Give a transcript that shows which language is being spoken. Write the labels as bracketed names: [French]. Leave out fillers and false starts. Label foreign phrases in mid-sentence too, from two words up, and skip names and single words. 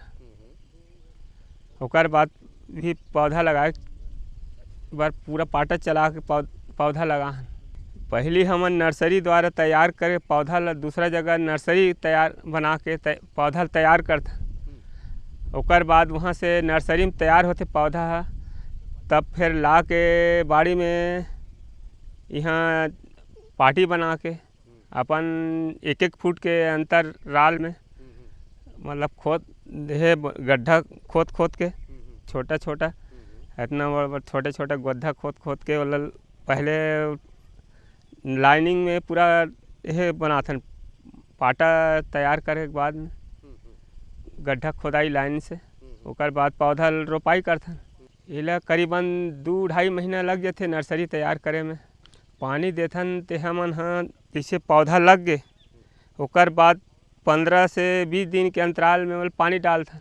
[Chhattisgarhi] ओकर बाद भी पौधा लगाए बार पूरा पाटा चला के पौधा लगा हन। पहली हमन नर्सरी द्वारा तैयार करे पौधा ला दूसरा जगह नर्सरी तैयार बना के पौधा तैयार करथन। ओकर बाद वहाँ से नर्सरी में तैयार होते पौधा, तब फिर ला के बाड़ी में यहाँ पाटी बना के अपन एक एक फुट के अंतराल में मतलब खोद दे, गड्ढा खोद खोद के छोटा छोटा इतना बड़ा छोटे छोटे गड्ढा खोद खोद के मतलब पहले लाइनिंग में पूरा यह बनाथन। पाटा तैयार करे के बाद में गड्ढा खोदाई लाइन से, ओकर बाद पौधा रोपाई करथन। इला करीबन 2-2.5 महीना लग जाते नर्सरी तैयार करे में। पानी देथन ते हमन हाँ जैसे पौधा लग गए ओकर बाद 15 से 20 दिन के अंतराल में मतलब पानी डालथन।